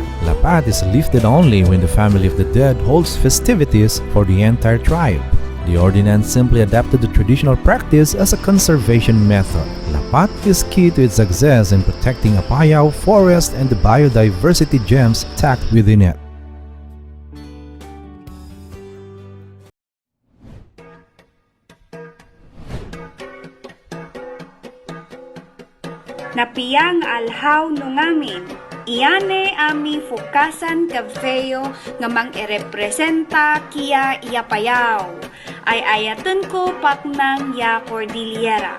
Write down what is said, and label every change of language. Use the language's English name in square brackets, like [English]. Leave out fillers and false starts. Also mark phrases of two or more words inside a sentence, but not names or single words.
[English] Lapat is lifted only when the family of the dead holds festivities for the entire tribe. The ordinance simply adapted the traditional practice as a conservation method. Lapat is key to its success in protecting Apayao forest and the biodiversity gems tucked within it. [Isnag] Napiyang alhaw no ngamin, iyane ami fukasan kafeyo nga mang irepresenta kia Iyapayaw, ay ayatun ko paknang ya Cordillera.